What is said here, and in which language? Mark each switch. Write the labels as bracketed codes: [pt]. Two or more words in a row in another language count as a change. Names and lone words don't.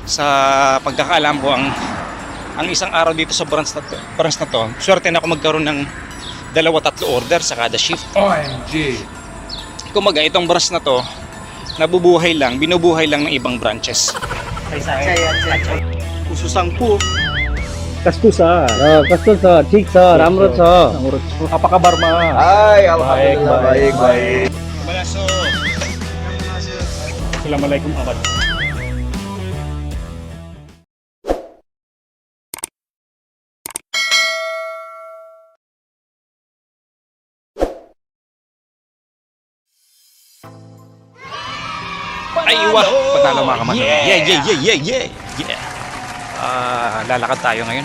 [tl] Sa pagkakaalam ko, ang isang araw dito sa branch na to, swerte na ako magkaroon ng 2-3 order sa kada shift. [en] OMG! [tl] Kumaga, itong branch na to, binubuhay lang ng ibang branches. कुसुसाङपु [ne] कस्तो छ कस्तो छ ठिक छ राम्रो छ [id] Apa kabar, Ma? Hai, alhamdulillah baik baik. Malaso. [ar] Assalamualaikum, Abad. Ay, wah! [tl] Panalo mga kamano. Yeah! Lalakad tayo ngayon.